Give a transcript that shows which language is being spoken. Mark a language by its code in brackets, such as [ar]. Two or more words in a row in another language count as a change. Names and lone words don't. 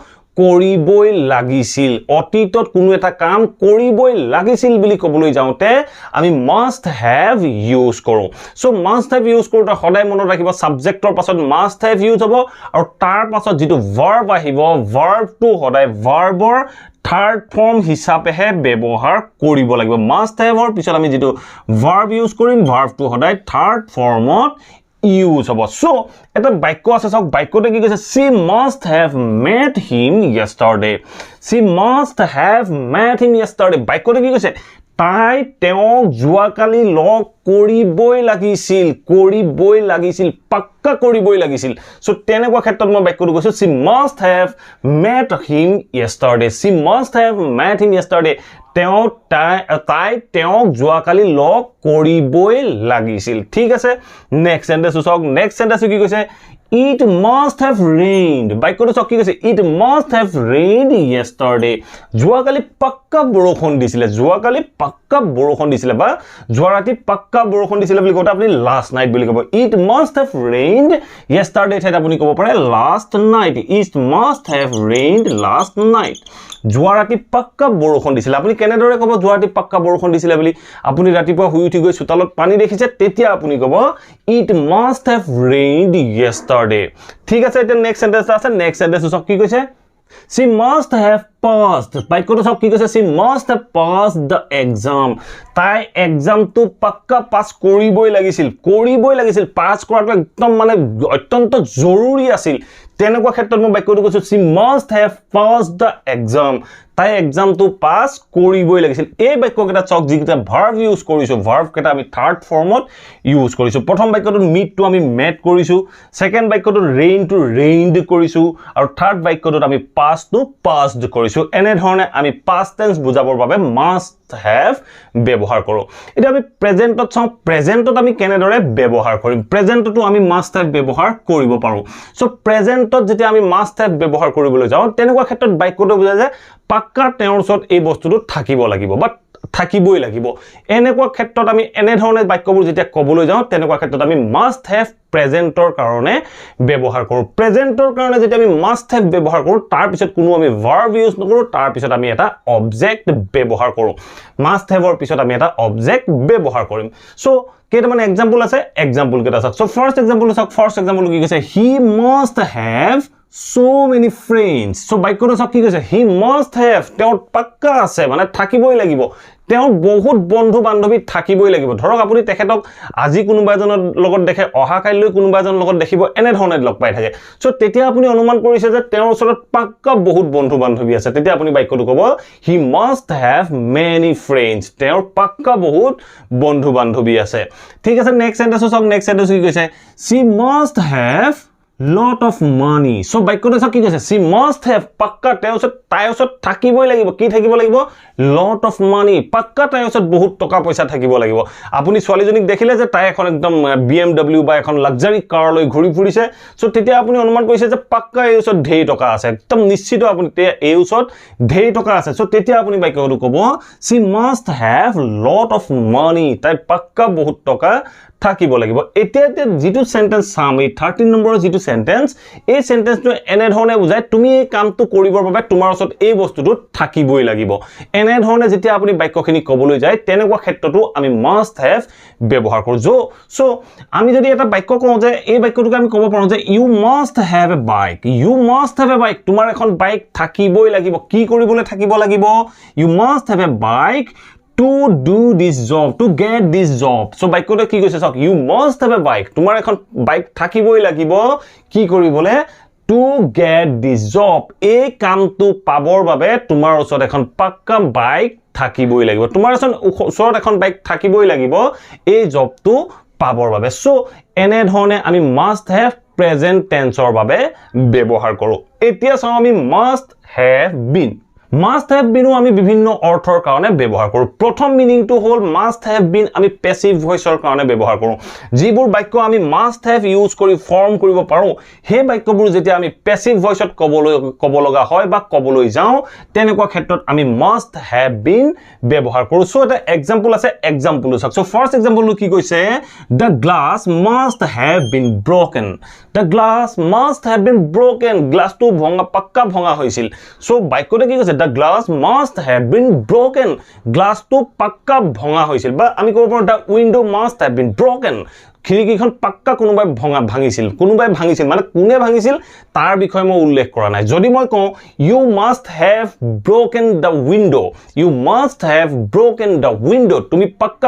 [as] কৰিবই লাগিছিল অতীতত কোনো এটা কাম কৰিবই লাগিছিল বুলি ক'বলৈ যাওঁতে আমি [en] must have [as] ইউজ কৰো সো [en] must have [as] ইউজ কৰোতে সদায় মনত ৰাখিব সাবজেক্টৰ পাছত [en] must have [as] ইউজ হ'ব আৰু তাৰ পাছত যেটো verb আহিব verbটো সদায় verbৰ [en] third form [as] হিচাপেহে ব্যৱহাৰ কৰিব লাগিব [en] must have [as] ৰ পিছত আমি যেটো verb ইউজ কৰিম verbটো সদায় [en] third formত [as] ইউজ হ'ব সো এটা বাক্য আছে চাওক বাক্যতে কি কৈছে [en] she must have met him yesterday she must have met him yesterday [as] বাক্যতে কি কৈছে তাই তেওঁক যোৱাকালি লগ কৰিবই লাগিছিল পাক্কা কৰিবই লাগিছিল সো তেনেকুৱা ক্ষেত্ৰত মই বাক্যটো কৈছো [en] she must have met him yesterday she must have met him yesterday [as] তাই তেওঁক যোৱাকালি লগ কৰিবই লাগিছিল ঠিক আছে [en] next sentence [as] চাওক [en] next sentence [as] কি কৈছে [en] it must have rained [as] বাক্যটো চাওক কি কৈছে [en] it must have rained yesterday [as] যোৱাকালি পাক্কা বৰষুণ দিছিলে বা যোৱা ৰাতি পাক্কা বৰষুণ দিছিলে বুলি কওঁতে আপুনি [en] last night [as] বুলি ক'ব [en] it must have rained yesterday [as] ঠাইত আপুনি ক'ব পাৰে [en] last night it must have rained last night [as] যোৱা ৰাতি পাক্কা বৰষুণ দিছিলে আপুনি কেনেদৰে ক'ব যোৱা ৰাতি পাক্কা বৰষুণ দিছিলে বুলি আপুনি ৰাতিপুৱা শুই উঠি গৈ চোতালত পানী দেখিছে তেতিয়া আপুনি ক'ব [en] it must have rained yesterday [as] ঠিক আছে এটা [en] next sentence [as] আছে [en] next sentence [as] চাওক কি কৈছে [en] she must have passed [as] বাক্যটো সব কি কৈছে [en] she must have passed the exam [as] তাই এক্সামটো পাক্কা পাস কৰিবই লাগিছিল পাস কৰাটো একদম মানে অত্যন্ত জৰুৰী আছিল তেনেকুৱা ক্ষেত্ৰত মই বাক্যটো কৈছো [en] she must have passed the exam [as] তাই এক্সামটো পাস কৰিবই লাগিছিল এই বাক্যকেইটা চক যিকেইটা ভার্ব ইউজ কৰিছো ভার্ব কেইটা আমি [en] third formত [as] ইউজ কৰিছো প্ৰথম বাক্যটোত meet টো আমি met কৰিছো সেকেন্ড বাক্যটোত rain টো rained কৰিছো আৰু থাৰ্ড বাক্যটোত আমি pass টো passed কৰিছো এনে ধৰণে আমি [en] past tense [as] বুজাবৰ বাবে [en] must have [as] ব্যৱহাৰ কৰো এটা আমি প্ৰেজেন্টত চাও প্ৰেজেন্টত আমি কেনেদৰে ব্যৱহাৰ কৰিম প্ৰেজেন্টটো আমি [en] must have [as] ব্যৱহাৰ কৰিব পাৰো সো প্ৰেজেন্টত যেতিয়া আমি [en] must have [as] ব্যৱহাৰ কৰিবলৈ যাও তেনেকুৱা ক্ষেত্ৰত বাক্যটো বুজা যায় পাক্কা তেওঁৰ ওচৰত এই বস্তুটো থাকিব লাগিব বাট থাকিবই লাগিব এনেকুৱা ক্ষেত্ৰত আমি এনে ধৰণে বাক্যবোৰ যেতিয়া ক'বলৈ যাও তেনেকুৱা ক্ষেত্ৰত আমি [en] must have [as] প্ৰেজেন্টৰ কাৰণে ব্যৱহাৰ কৰো প্ৰেজেন্টৰ কাৰণে যেতিয়া আমি [en] must have [as] ব্যৱহাৰ কৰো তাৰ পিছত কোনো আমি verb ইউজ নকৰো তাৰ পিছত আমি এটা অবজেক্ট ব্যৱহাৰ কৰো [en] must have [as] ৰ পিছত আমি এটা অবজেক্ট ব্যৱহাৰ কৰিম সো কেইটামান এক্সাম্পল আছে এক্সাম্পল কেইটা চাওক [en] so first example [as] কি কৈছে [en] he must have so many friends so [as] বাক্যটো সব কি কৈছে [en] he must have [as] তেওঁ পাক্কা আছে মানে থাকিবই লাগিব তেওঁ বহুত বন্ধু বান্ধৱী থাকিবই লাগিব ধৰক আপুনি তেখেতক আজি কোনোবা এজনৰ লগত দেখে অহা কাইলৈ কোনোবা এজনৰ লগত দেখিব এনে ধৰণে লগ পাই থাকে সো তেতিয়া আপুনি অনুমান কৰিছে যে তেওঁৰ ওচৰত পাক্কা বহুত বন্ধু বান্ধৱী আছে তেতিয়া আপুনি বাক্যটো ক'ব [en] he must have many friends [as] তেওঁৰ পাক্কা বহুত বন্ধু বান্ধৱী আছে ঠিক আছে [en] next sentence [as] কি কৈছে [en] she must have lot of money so [as] বাক্যটো কি কৈছে [en] she must have [as] পাক্কা তাইৰ ওচৰত থাকিবই লাগিব কি থাকিব লাগিব [en] lot of money [as] পাক্কা তাইৰ ওচৰত বহুত টকা পইচা থাকিব লাগিব আপুনি ছোৱালীজনীক দেখিলে যে তাই এখন একদম BMW বা এখন লাক্সাৰি কাৰ লৈ ঘূৰি ফুৰিছে সো তেতিয়া আপুনি অনুমান কৰিছে যে পাক্কা এই ওচৰত ঢেৰ টকা আছে একদম নিশ্চিত আপুনি এই ওচৰত ঢেৰ টকা আছে সো তেতিয়া আপুনি বাক্যটো ক'ব [en] she must have lot of money [as] তাই পাক্কা বহুত টকা থাকিব লাগিব এতিয়া যেটো সেন্টেন্স চাম এই 13 নম্বৰৰ যেটো সেন্টেন্স এই সেন্টেন্সটো এনে ধৰণে বুজায় তুমি এই কামটো কৰিবৰ বাবে তোমাৰ ওচৰত এই বস্তুটো থাকিবই লাগিব এনে ধৰণে যেতিয়া আপুনি বাক্যখিনি ক'বলৈ যায় তেনেকুৱা ক্ষেত্ৰটো আমি [en] must have [as] ব্যৱহাৰ কৰো সো আমি যদি এটা বাক্য কওঁ যে এই বাক্যটোক আমি ক'ব পাৰো যে [en] you must have a bike [as] তোমাৰ এখন বাইক থাকিবই লাগিব কি কৰিবলৈ থাকিব লাগিব [en] you must have a bike to do this job to get this job so [as] বাক্যটো কি কৈছে চাওক [en] you must have a bike [as] তোমাৰ এখন বাইক থাকিবই লাগিব কি কৰিবলে [en] to get this job [as] এই কামটো পাবৰ বাবে তোমাৰ ওচৰত এখন পাক্কা বাইক থাকিবই লাগিব তোমাৰ ওচৰত এখন বাইক থাকিবই লাগিব এই জবটো পাবৰ বাবে সো এনে ধৰণে আমি [en] must have present tenseৰ [as] বাবে ব্যৱহাৰ কৰো এতিয়া চাও আমি [en] must have been must have been [as] আমি বিভিন্ন অৰ্থৰ কাৰণে ব্যৱহাৰ কৰো প্ৰথম মিনিংটো হ'ল [en] must have been [as] আমি [en] passive voiceৰ [as] কাৰণে ব্যৱহাৰ কৰো যিবোৰ বাক্য আমি must have ইউজ কৰি ফৰ্ম কৰিব পাৰো হে বাক্যবোৰ যেতিয়া আমি [en] passive voiceত [as] ক'ব লগা হয় বা ক'বলৈ যাও তেনেকুৱা ক্ষেত্ৰত আমি [en] must have been [as] ব্যৱহাৰ কৰো সো এটা এক্সাম্পল আছে এক্সাম্পল চাওক [en] so first exampleটো [as] কি কৈছে [en] the glass must have been broken [as] গ্লাসটো পাক্কা ভঙা হৈছিল সো বাক্যটো কি কৈছে [en] the glass must have been broken [as] গ্লাসটো পাক্কা ভঙা হৈছিল বা আমি ক'ব পাৰো [en] the window must have been broken [as] খিৰিকীখন পাক্কা কোনোবাই ভাঙিছিল মানে কোনে ভাঙিছিল তাৰ বিষয় মই উল্লেখ কৰা নাই যদি মই কওঁ [en] you must have broken the window [as] তুমি পাক্কা